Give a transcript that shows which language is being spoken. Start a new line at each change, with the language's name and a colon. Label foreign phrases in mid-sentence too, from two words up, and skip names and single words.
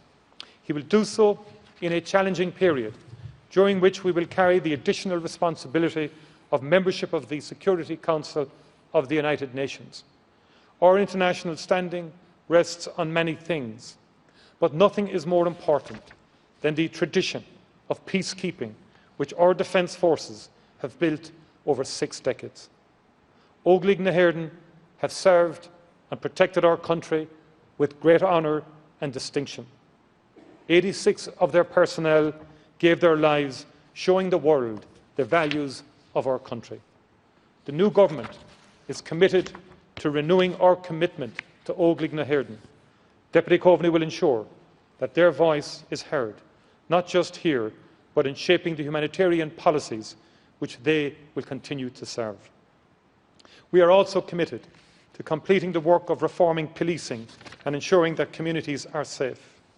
English: He will do so in a challenging period, during which we will carry the additional responsibility of membership of the Security Council of the United Nations. Our international standing rests on many things, but nothing is more important than the tradition of peacekeeping which our defence forces have built over 6 decades. Óglaigh na hÉireann have served and protected our country with great honour and distinction. 86 of their personnel gave their lives, showing the world the values of our country. The new government is committed to renewing our commitment to Óglaigh na hÉireann. Deputy Coveney will ensure that their voice is heard, not just here, but in shaping the humanitarian policies which they will continue to serve. We are also committed to completing the work of reforming policing and ensuring that communities are safe.